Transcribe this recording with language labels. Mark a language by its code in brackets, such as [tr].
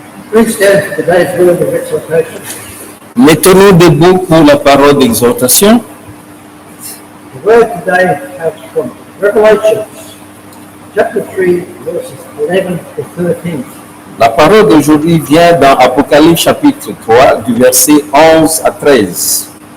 [en] Please stand for today's word of exhortation. [fr] Mettons-nous debout pour la parole d'exhortation. [en] The word today comes from Revelation, chapter 3, verses 11 to 13. [fr] La parole d'aujourd'hui vient dans Apocalypse chapitre 3, du verset 11 à 13.